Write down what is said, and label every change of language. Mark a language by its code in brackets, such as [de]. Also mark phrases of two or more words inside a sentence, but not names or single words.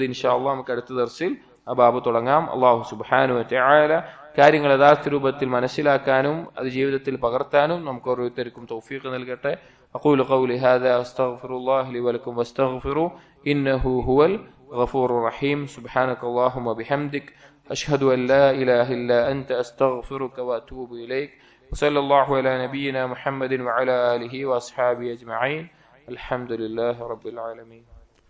[ar] إن شاء الله [ml] നമുക്ക് അടുത്ത ദർസിൽ ആ ബാബ് തുടങ്ങാം. [ar] الله سبحانه وتعالى [ml] കാര്യങ്ങൾ യഥാർത്ഥ രൂപത്തിൽ മനസ്സിലാക്കാനും അത് ജീവിതത്തിൽ പകർത്താനും നമുക്ക് ഓരോരുത്തർക്കും തൗഫീഖ് നൽകട്ടെ. [ar] أقول قولي هذا أستغفر الله لي ولكم واستغفروه إنه هو الغفور الرحيم. سبحانك اللهم بحمدك أشهد أن لا إله إلا أنت أستغفرك وأتوب إليك. وصلى الله على نبينا محمد وعلى آله وأصحابه أجمعين. الحمد لله رب العالمين.